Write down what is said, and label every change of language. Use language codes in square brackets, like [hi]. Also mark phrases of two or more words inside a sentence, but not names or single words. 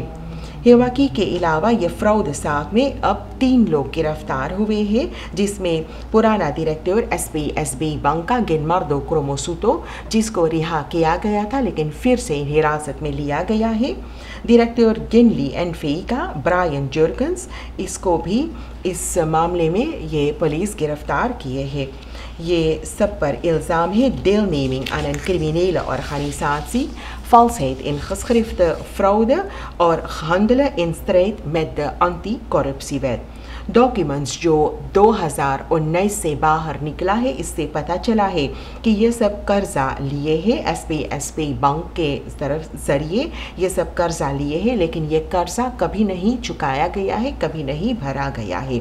[hns] हेवाकी के अलावा ये फ्रॉड साग में अब 3 लोग गिरफ्तार हुए हैं, जिसमें पुराना डायरेक्टर SB बंका गिनमार्दो क्रोमोसूतो, जिसको रिहा किया गया था लेकिन फिर से हिरासत में लिया गया है। डायरेक्टर गिनली एनफे का ब्रायन जर्गन्स, इसको भी इस मामले में ये पुलिस गिरफ्तार किए हैं। ये सब पर इल्ज़ाम है [nl] deelneming aan een criminele organisatie, valsheid in geschrifte, [hns] fraude और [nl] handelen in strijd met de anti-corruptiewet। [hns] डॉक्यूमेंट्स जो 2019 से बाहर निकला है, इससे पता चला है कि ये सब कर्जा लिए हैं एसपी बैंक के तरफ जरिए ये सब कर्जा लिए हैं, लेकिन ये कर्जा कभी नहीं चुकाया गया है, कभी नहीं भरा गया है।